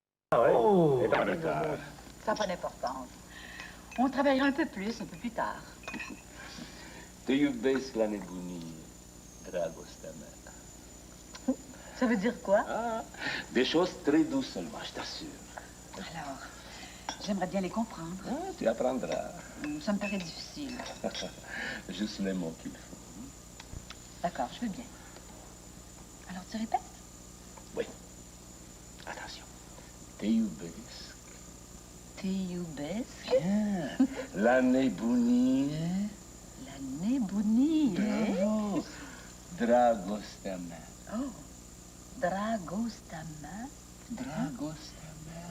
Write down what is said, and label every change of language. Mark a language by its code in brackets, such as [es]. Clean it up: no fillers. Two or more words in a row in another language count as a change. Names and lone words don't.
[fr] Ah ouais? Oh! Et pas de tard. Ça n'a pas d'importance. On travaillera un peu plus tard. [ro] Te iubesc la nebunie, dragostea mea. [fr] Ça veut dire quoi? Ah, des choses très douces seulement, je t'assure. Alors, j'aimerais bien les comprendre. Ah, tu apprendras. Ça me paraît difficile. Juste les mots qu'il faut. D'accord, je veux bien. Alors, tu répètes? Oui. Attention. [ro] Te iubesc. Te iubesc? Bien. La nebunie. La nebunie. Bravo. Dragostea mea. Oh, dragostea mea. Dragostea mea.